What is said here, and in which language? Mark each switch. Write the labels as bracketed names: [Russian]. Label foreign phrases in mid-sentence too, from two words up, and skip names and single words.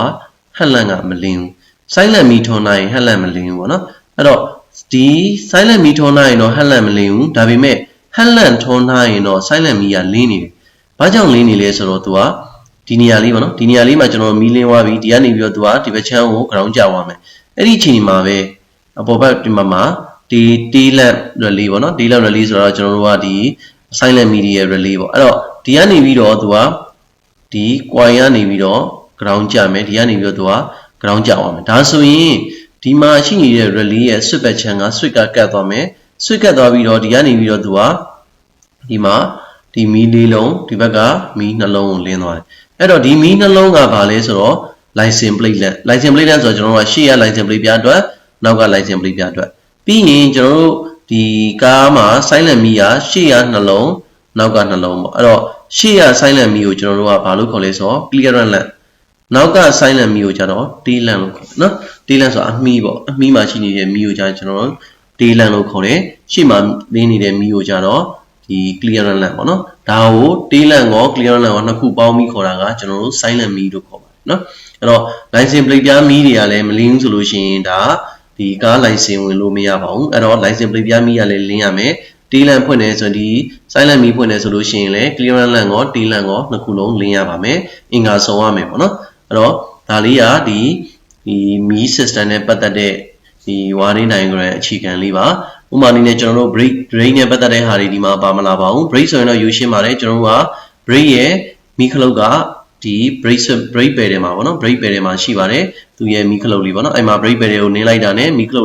[Burmese] headlamp ကမလင်းဘူး silent မီးထွန်းလိုက်ရင် headlamp မလင်းဘူးပေါ့နော်အဲ့တော့ဒီ silent မီးထွန်းလိုက်ရင်တော့ headlamp မလင်းဘူးဒါပေမဲ့ headlamp ထွန်းထားရင်တော့ silent မီးကလင်းနေတယ်ဘာကြောင့်လင်းနေလဲဆိုတော့သူကဒီနေရာလေးပေါ့နော်ဒီနေ ရာလေးမှာကျွန်တော်မီးလင်းသွားပြီဒီကနေပြီးတော့သူကဒီဘက်ချမ်းကို ground ကျသွားမယ်အဲ့ဒီအချိန်မှာပဲအပေါ်ဘက်ဒီမှာဒီ [English] tail lamp relay [Burmese] ပေါ့နော် [English] tail lamp relay [Burmese] ဆိုတော့ကျွန်တော်တို့ကဒီ [English] silent midi [Burmese] ရဲ့ relay ပေါ့အဲ့တော့ဒီကနေပြီးတော့သူကဒီ coin ကနေပြီးတော့ ground ကျမယ်ဒီကနေပြီးတော့သူက ground ကျသွားမယ်ဒါဆိုရင်ဒီမှာရှိနေတဲ့ relay ရဲ့ switch ဘက်ချမ်းက switch ကကတ်သွားမယ် switch ကတ်သွားပြီးတော့ဒီကနေပြီးတော့သူကဒီမှာဒီမီးလေးလုံးဒီဘက်ကမီးနှလုံးကိုလင်းသွားတယ်အဲ့တော့ဒီမီးနှလုံးကဘာလဲဆိုတော့ [English] license plate lamp [Burmese] ဆိုတော့ကျွန်တော်တို့ကရှေ့က [English] license plate [Burmese] ပြအတွက်နောက်က [English] license plate [Burmese] ပြအတွက်ပြီးရင်ကျွန်တော်တို့ဒီကားမှာ silent မီးကရှေ့ကနှလုံးနောက်ကနှလုံးပေါ့အဲ့တော့ရှေ့က silent မီးကိုကျွန်တော်တို့ကဘာလို့ခေါ်လဲဆိုတော့ [English] clearance lamp [Burmese] နောက်က silent မီကိုကြတော့ [English] tail lamp [Burmese] လို့ခေါ်တယ်နော် [English] tail lamp [Burmese] ဆိုတာအမီးပေါ့အမီးမှာရှိနေတဲ့မီကိုကြကျွန်တော်တို့ [English] tail lamp [Burmese] လို့ခေါ်တယ်ရှေ့မှာလင်းနေတဲ့မီကိုကြတော့ဒီ [English] clearance lamp [Burmese] ပေါ့နော်ဒါကို [English] tail lamp [Burmese] ကို [English] clearance lamp [Burmese] ကိုနှစ်ခုပေါင်းပြီးခေါ်တာကကျွန်တော်တို့ silent မီလို့ခေါ်ပါတယ်နော်အဲ့တော့ [English] license plate [Burmese] ပြားမီတွေကလည်းမလင်းဘူးဆိုလို့ရှိရင်ဒါဒီကား license ဝင်လို့မရပါဘူးအဲ့တော့ [English] license plate [Burmese] ပြားမီကလည်းလင်းရမယ် [English] tail lamp [Burmese] ဖွင့်နေဆိုဒီ silent မီဖွင့်နေဆိုလို့ရှိရင်လည်း [English] clearance lamp [Burmese] ကို [English] tail lamp [Burmese] ကိုနှစ်ခုလုံး လင်းရပါမယ်အင်္ဂါစုံရမယ်ပေါ့နော်အဲ့တော့ဒါလေးကဒီမီ system နဲ့ပတ်သက်တဲ့ဒီ [English] wiring diagram [Burmese] အခြေခံလေးပါဥပမာအနေနဲ့ကျွန်တော်တို့ brake နဲ့ပတ်သက်တဲ့ဟာတွေဒီမှာပါမလာပါဘူး brake ဆိုရင်တော့ယူရှင်းပါတယ်ကျွန်တော်တို့က brake ရဲ့မီခလုတ်ကဒီ [English] brake pedal [Burmese] တွေမှာပေါ့နော် [English] brake pedal [Burmese] တွေမှာရှိပါတယ်သူရဲ့မီခလုတ်လေးပေါ့နော်အဲ့မှာ [English] brake pedal [Burmese] ကိုနင်းလိုက်တာနဲ့မီခလု